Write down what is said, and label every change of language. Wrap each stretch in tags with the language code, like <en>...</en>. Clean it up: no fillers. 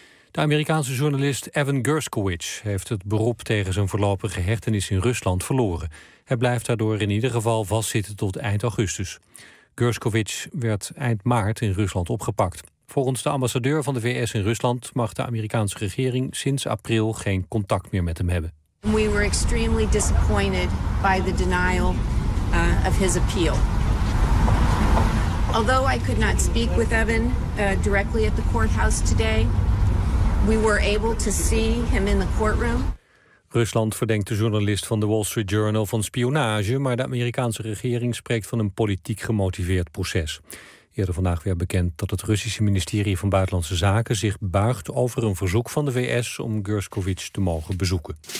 <nl>De Amerikaanse journalist Evan Gershkovich heeft het beroep tegen zijn voorlopige hechtenis in Rusland verloren. Hij blijft daardoor in ieder geval vastzitten tot eind augustus. Gershkovich werd eind maart in Rusland opgepakt. Volgens de ambassadeur van de VS in Rusland mag de Amerikaanse regering sinds april geen contact meer met hem hebben.</nl> <en>We were extremely disappointed by the denial of his appeal. Although I could not speak with Evan directly at the courthouse today, we were able to see him in the courtroom.</en> <nl>Rusland verdenkt de journalist van de Wall Street Journal van spionage, maar de Amerikaanse regering spreekt van een politiek gemotiveerd proces. Eerder vandaag werd bekend dat het Russische ministerie van Buitenlandse Zaken zich buigt over een verzoek van de VS om Gershkovich te mogen bezoeken.</nl>